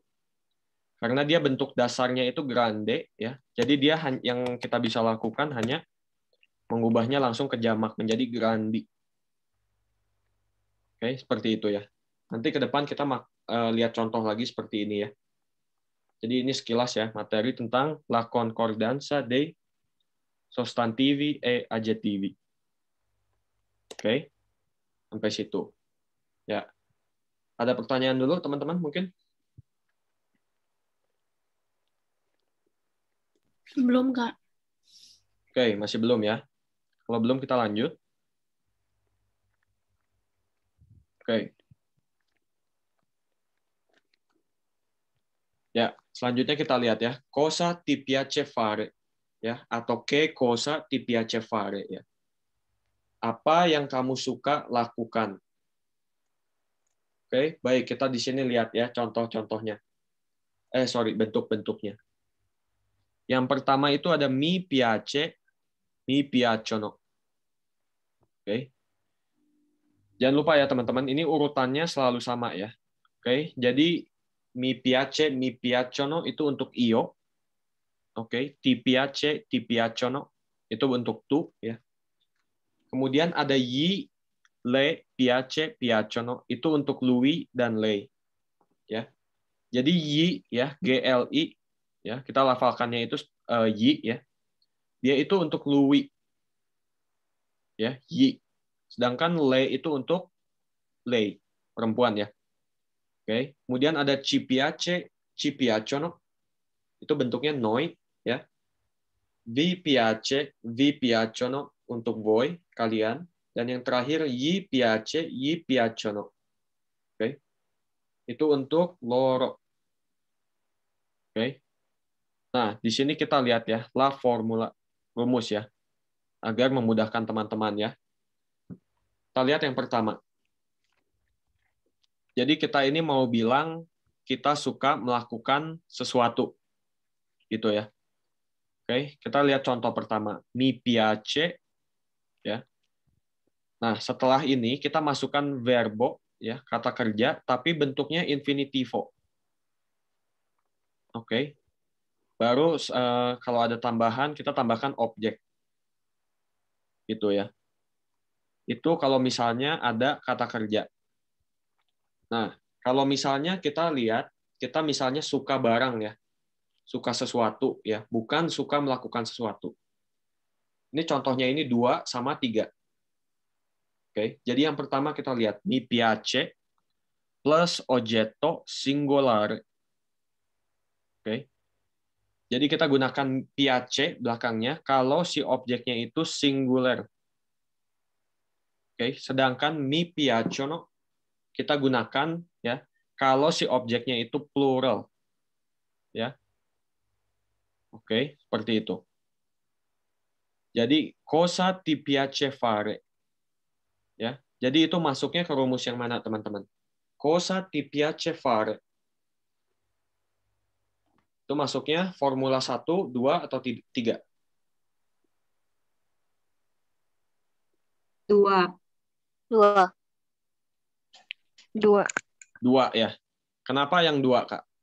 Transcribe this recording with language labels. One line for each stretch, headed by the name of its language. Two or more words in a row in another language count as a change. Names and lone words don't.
Indonesian: Karena dia bentuk dasarnya itu grande ya. Jadi dia yang kita bisa lakukan hanya mengubahnya langsung ke jamak menjadi grandi. Oke, seperti itu ya. Nanti ke depan kita lihat contoh lagi seperti ini ya. Jadi ini sekilas ya, materi tentang
Italian: la concordanza dei sostantivi e aggettivi.
Indonesian: Oke, sampai situ. Ya. Ada pertanyaan dulu teman-teman mungkin? Belum, Kak. Oke, masih belum ya. Kalau belum kita lanjut. Oke. Ya, selanjutnya kita lihat ya.
Italian: Cosa ti piace fare ya, atau che cosa ti piace fare ya.
Indonesian: Apa yang kamu suka lakukan? Oke, baik, kita di sini lihat ya contoh-contohnya. Bentuk-bentuknya. Yang pertama itu ada
Italian: mi piace, mi piacciono.
Indonesian: Oke. Jangan lupa ya teman-teman, ini urutannya selalu sama ya. Oke, jadi
Italian: mi piace, mi piacciono
Indonesian: itu untuk io. Oke,
Italian: ti piace, ti piacciono
Indonesian: itu untuk tu ya. Kemudian ada
Italian: gli, le, piace, piacciono
Indonesian: itu untuk lui dan lei. Ya. Jadi gli ya, GLI ya, kita lafalkannya itu gli ya. Dia itu untuk lui. Ya, gli. Sedangkan le itu untuk lei, perempuan ya. Oke. Kemudian ada
Italian: ci piace, ci piacciono.
Indonesian: Itu bentuknya noi ya.
Italian: Vi piace, vi piacciono
Indonesian: untuk voi, kalian. Dan yang terakhir
Italian: gli piace, gli piacciono.
Indonesian: Oke. Itu untuk loro. Oke. Nah, di sini kita lihat ya,
Italian: la formula,
Indonesian: rumus ya. Agar memudahkan teman-teman ya. Kita lihat yang pertama. Jadi kita ini mau bilang kita suka melakukan sesuatu. Gitu ya. Oke, kita lihat contoh pertama.
Italian: Mi piace ya.
Indonesian: Nah, setelah ini kita masukkan verbo ya, kata kerja tapi bentuknya infinitivo. Oke. Baru kalau ada tambahan kita tambahkan objek. Gitu ya. Itu kalau misalnya ada kata kerja. Nah, kalau misalnya kita lihat, kita misalnya suka barang ya, suka sesuatu ya, bukan suka melakukan sesuatu. Ini contohnya ini 2 sama 3. Oke, jadi yang pertama kita lihat
Italian: mi piace plus oggetto singolare.
Indonesian: Oke. Jadi kita gunakan piace belakangnya kalau si objeknya itu singular. Oke, sedangkan
Italian: mi piacciono
Indonesian: kita gunakan ya kalau si objeknya itu plural. Ya. Oke, seperti itu.
Italian: Jadi cosa ti piace fare.
Indonesian: Ya. Jadi itu masuknya ke rumus yang mana, teman-teman?
Italian: Cosa ti piace fare.
Indonesian: Itu masuknya formula 1, 2 atau 3? 2. 2 ya. Kenapa yang 2, Kak?